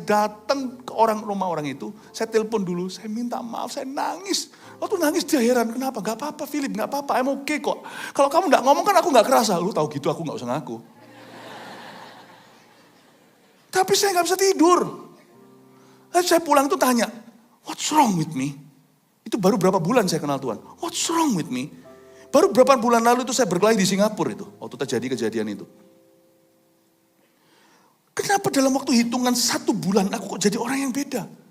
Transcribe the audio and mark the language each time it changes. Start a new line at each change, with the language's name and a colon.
Indonesian: Datang ke rumah orang itu. Saya telepon dulu, saya minta maaf, saya nangis. Waktu nangis dia heran, kenapa? Gak apa-apa Philip, gak apa-apa,
English: I'm okay
Indonesian: kok. Kalau kamu nggak ngomong kan aku nggak kerasa. Lu tahu gitu aku nggak usah ngaku. Tapi saya nggak bisa tidur. Lalu saya pulang tuh tanya,
English: what's wrong with me?
Indonesian: Itu baru berapa bulan saya kenal Tuhan.
English: What's wrong with me?
Indonesian: Baru berapa bulan lalu itu saya berkelahi di Singapura itu. Waktu terjadi kejadian itu. Kenapa dalam waktu hitungan 1 bulan aku kok jadi orang yang beda?